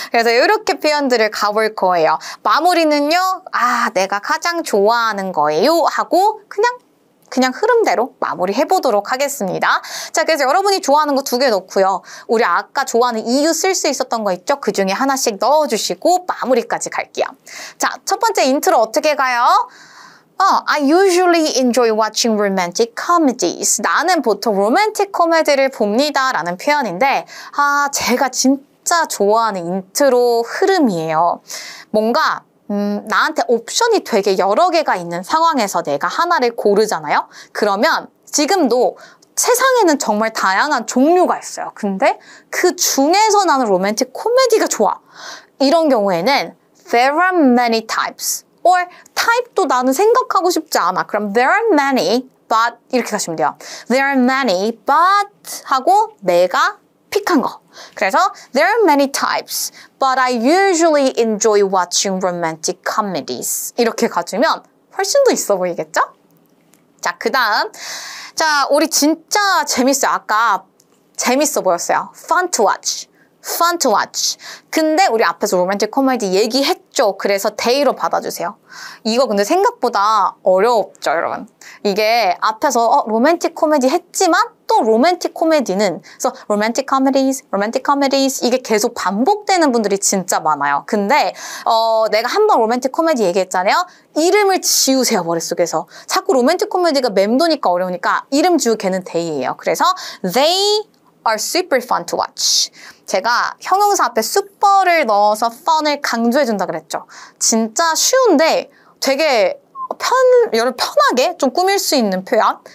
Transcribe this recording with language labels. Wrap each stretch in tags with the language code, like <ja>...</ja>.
<ko>그래서 이렇게 표현들을 가볼 거예요. 마무리는요, 내가 가장 좋아하는 거예요 하고 그냥 흐름대로 마무리해보도록 하겠습니다. 자, 그래서 여러분이 좋아하는 거 2개 넣고요. 우리 아까 좋아하는 이유 쓸 수 있었던 거 있죠? 그 중에 하나씩 넣어주시고 마무리까지 갈게요. 자, 첫 번째 인트로 어떻게 가요?</ko> <en>I usually enjoy watching romantic comedies.</en> <ko>나는 보통 로맨틱 코미디를 봅니다 라는 표현인데 제가 진짜 좋아하는 인트로 흐름이에요. 뭔가 나한테 옵션이 되게 여러 개가 있는 상황에서 내가 하나를 고르잖아요? 그러면 지금도 세상에는 정말 다양한 종류가 있어요. 근데 그 중에서 나는 로맨틱 코미디가 좋아. 이런 경우에는</ko> <en>there are many types.</en> <ko>or type도 나는 생각하고 싶지 않아. 그럼</ko> <en>there are many, but</en> <ko>이렇게 가시면 돼요.</ko> <en>There are many, but</en> <ko>하고 내가 픽한 거. 그래서</ko> <en>there are many types, but I usually enjoy watching romantic comedies.</en> <ko>이렇게 가주면 훨씬 더 있어 보이겠죠? 자, 그 다음. 자, 우리 진짜 재밌어요. 아까 재밌어 보였어요.</ko> <en>fun to watch. fun to watch.</en> <ko>근데 우리 앞에서 로맨틱 코미디 얘기했죠. 그래서 day로 받아주세요. 이거 근데 생각보다 어렵죠, 여러분. 이게 앞에서 로맨틱 코미디 했지만 또 로맨틱 코미디는 그래서 romantic comedies 이게 계속 반복되는 분들이 진짜 많아요. 근데 내가 한번 로맨틱 코미디 얘기했잖아요. 이름을 지우세요, 머릿속에서. 자꾸 로맨틱 코미디가 맴도니까 어려우니까 이름 지우 걔는 day예요. 그래서</ko> <en>they are super fun to watch.</en> <ko>제가 형용사 앞에 super를 넣어서 fun을 강조해준다 그랬죠. 진짜 쉬운데 되게 편하게 좀 꾸밀 수 있는 표현.</ko>